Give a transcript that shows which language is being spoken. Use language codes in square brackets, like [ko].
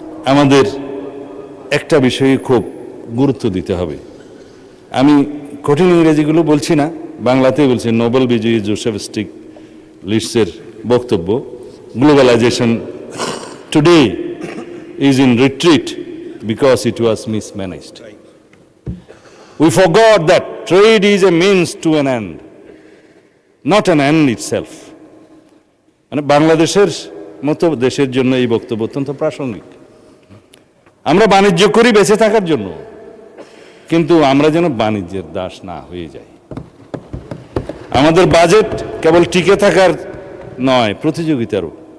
[bn] আমাদের একটা বিষয়ে খুব গুরুত্ব দিতে হবে। আমি কঠিন ইংরেজিগুলো বলছি না, বাংলাতেই বলছি। নোবেল বিজয়ী জোসেফ স্টিগলিটজের বক্তব্য, [en] Globalization today is in retreat because it was mismanaged. We forgot that trade is a means to an end, not an end itself. [bn] মানে বাংলাদেশের মতো দেশের জন্য এই বক্তব্য অত্যন্ত প্রাসঙ্গিক। আমরা বাণিজ্য করি বেঁচে থাকার জন্য, কিন্তু আমরা যেন বাণিজ্যের দাস না হয়ে যাই। আমাদের বাজেট কেবল টিকে থাকার নয়, প্রতিযোগিতারও।